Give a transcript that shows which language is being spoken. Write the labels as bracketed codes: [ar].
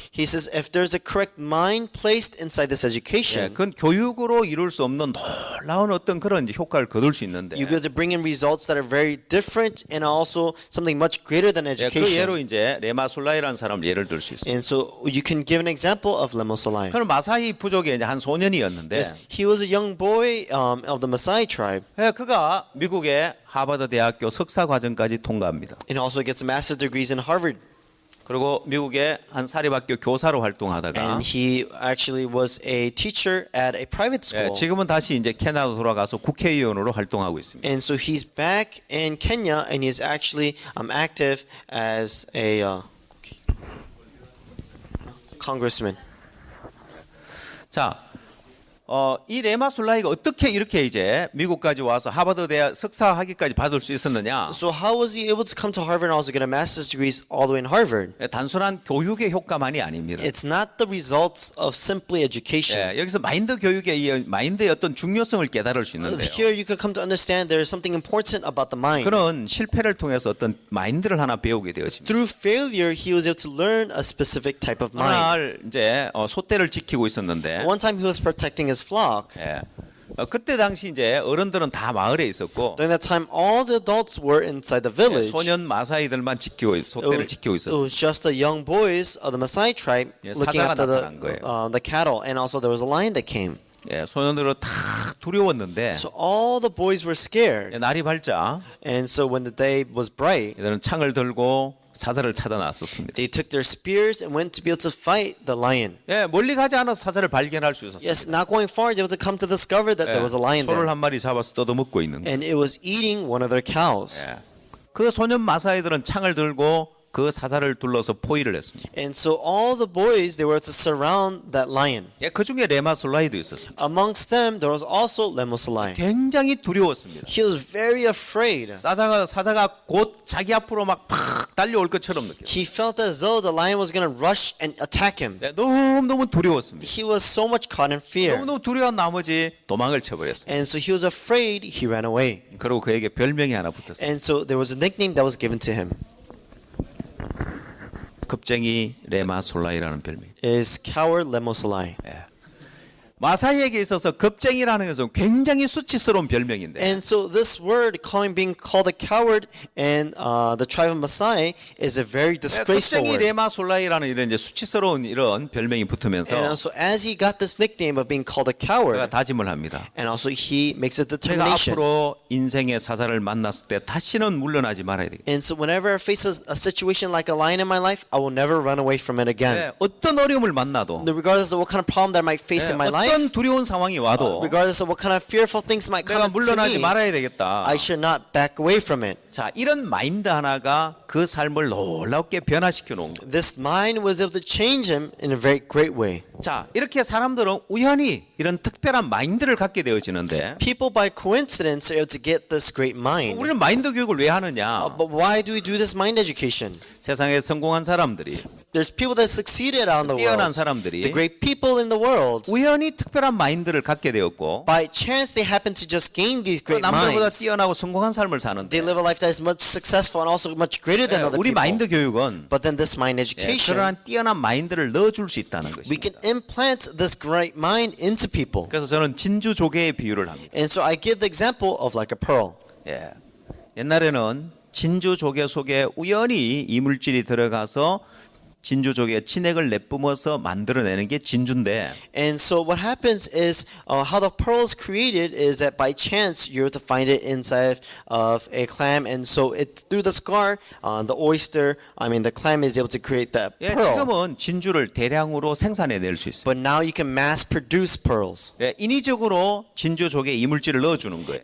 [en] He says if there's a correct mind placed inside this education, [ko] 그건 교육으로 이룰 수 없는 놀라운 어떤 그런 이제 효과를 거둘 수 있는데 [en] you'll be able to bring in results that are very different and also something much greater than [ko] 그 [en] education. [ko] 예로 이제 레마솔라이라는 사람을 예를 들 수 있습니다. [en] And so you can give an example of Lema Solai. [ko] 그는 마사이 부족의 이제 한 소년이었는데 [en] Yes, he was a young boy of the Maasai tribe, [ko] 그가 미국의 하버드 대학교 석사 과정까지 통과합니다. [en] and also gets master's degrees in Harvard. [ko] 그리고 미국의 한 사립학교 교사로 활동하다가 [en] And he actually was a teacher at a private school. [ko] 지금은 다시 이제 캐나다 돌아가서 국회의원으로 활동하고 있습니다. [en] And so he's back in Kenya, and he's actually active as a congressman. [ko] 자, 이 레마 솔라이가 어떻게 이렇게 이제 미국까지 와서 하버드 대학 석사 학위까지 받을 수 있었느냐? [en] So how was he able to come to Harvard and also get a master's degrees all the way in Harvard? [ko] 단순한 교육의 효과만이 아닙니다. [en] It's not the results of simply education. [ko] 여기서 마인드 교육의 이 마인드의 어떤 중요성을 깨달을 수 있는데요. [en] Here you could come to understand there is something important about the mind. [ko] 그런 실패를 통해서 어떤 마인드를 하나 배우게 되었습니다. [en] Through failure, he was able to learn a specific type of mind. [ko] 날 이제 소떼를 지키고 있었는데 [en] One time he was protecting his flock. [ko] 그때 당시 이제 어른들은 다 마을에 있었고 [en] During that time, all the adults were inside the village. [ko] 소년 마사이들만 소떼를 지키고 [en] It [ko] 있었어요. [en] was just the young boys of the Maasai tribe [ko] 예, [en] looking [ko] 사자가 [en] after [ko] 나타난 거예요. [en] the cattle, and also there was a lion that came. [ko] 소년들은 다 두려웠는데 [en] So all the boys were scared, [ko] 날이 밝자 [en] and so when the day was bright, [ko] 얘들은 창을 들고 사자를 찾아 나섰습니다. [en] they took their spears and went to be able to fight the lion. [ko] 멀리 가지 않아서 사자를 발견할 수 있었어요. [en] Yes, not going far, they were able to come to discover that there was a lion [ko] 소를 [en] there, [ko] 한 마리 잡아서 뜯어먹고 있는 거예요. [en] and it was eating one of their cows. [ko] 그 소년 마사이들은 창을 들고 그 사자를 둘러서 포위를 했습니다. [en] And so all the boys, they were to surround that lion. [ko] 그 중에 레마 솔라이도 있었어요. [en] Amongst them, there was also Lemusolai. [ko] 굉장히 두려웠습니다. [en] He was very afraid. [ko] 사자가 곧 자기 앞으로 막 팍 달려올 것처럼 느꼈어요. [en] He felt as though the lion was going to rush and attack him. [ko] 너무너무 두려웠습니다. [en] He was so much caught in fear. [ko] 너무너무 두려운 나머지 도망을 쳐버렸습니다. [en] And so he was afraid, he ran away. [ko] 그리고 그에게 별명이 하나 붙었어요. [en] And so there was a nickname that was given to him. [ko] 겁쟁이 레마 솔라이라는 별명. [en] Is Coward Lemusolai. [ko] 마사이에게 있어서 겁쟁이라는 것은 굉장히 수치스러운 별명인데 [en] And so this word, being called a coward in the tribe of Maasai, is a very disgraceful [ko] 겁쟁이 [en] word. [ko] 레마 솔라이라는 이런 이제 수치스러운 이런 별명이 붙으면서 [en] And also as he got this nickname of being called a [ko] 그가 [en] coward, [ko] 다짐을 합니다. [en] and also he makes a [ko] 제가 [en] determination. [ko] 앞으로 인생의 사자를 만났을 때 다시는 물러나지 말아야 되겠다. [en] And so whenever I face a situation like a lion in my life, I will never run away from it again. [ko] 어떤 어려움을 만나도 [en] Regardless of what kind of problem that I might face in my life, [ko] 어떤 두려운 상황이 와도 [en] regardless of what kind of fearful things might come [ko] 내가 물러나지 [en] me, [ko] 말아야 되겠다. [en] I should not back away from it. [ko] 자, 이런 마인드 하나가 그 삶을 놀랍게 변화시켜 놓은 거예요. [en] This mind was able to change him in a very great way. [ko] 자, 이렇게 사람들은 우연히 이런 특별한 마인드를 갖게 되어지는데 [en] People by coincidence are able to get this great mind. [ko] 우리는 마인드 교육을 왜 하느냐? [en] But why do we do this mind education? [ko] 세상에 성공한 사람들이 [en] There's people that succeeded out in the [ko] 뛰어난 [en] world. [ko] 사람들이 [en] The great people in the world. [ko] 우연히 특별한 마인드를 갖게 되었고 [en] By chance, they happen to just gain these [ko] 또 [en] great [ko] 남들보다 [en] minds. [ko] 뛰어나고 성공한 삶을 [en] They [ko] 사는데 [en] live a life that is much successful and also much greater than other [ko] 우리 마인드 교육은 [en] But then this mind education, [ko] 그러한 뛰어난 마인드를 넣어줄 수 있다는 [en] we [ko] 것입니다. [en] can implant this great mind into people. [ko] 그래서 저는 진주 조개의 비유를 합니다. [en] And so I give the example of like a pearl. [ko] 옛날에는 진주 조개 속에 우연히 이물질이 들어가서 진주 조개의 진액을 내뿜어서 만들어내는 게 진주인데 [en] And so what happens is how the pearl is created is that by chance you're able to find it inside of a clam, and so it through the scar, the clam is able to create that pearl. [ko] 지금은 진주를 대량으로 생산해낼 수 있어요. [en] But now you can mass produce pearls, [ko] 인위적으로 진주 조개에 이물질을 넣어주는 거예요.